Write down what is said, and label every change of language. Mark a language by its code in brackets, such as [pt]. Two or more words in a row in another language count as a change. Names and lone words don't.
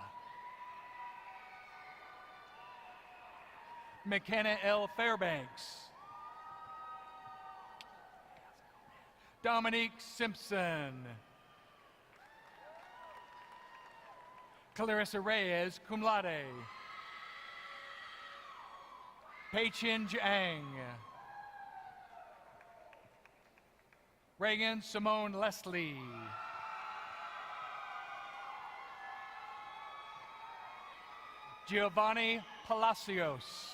[en] McKenna L. Fairbanks. Dominique Simpson. Clarissa Reyes, [la] cum laude. [en] Pei-Chin Jiang. Reagan Simone Leslie. Giovanni Palacios.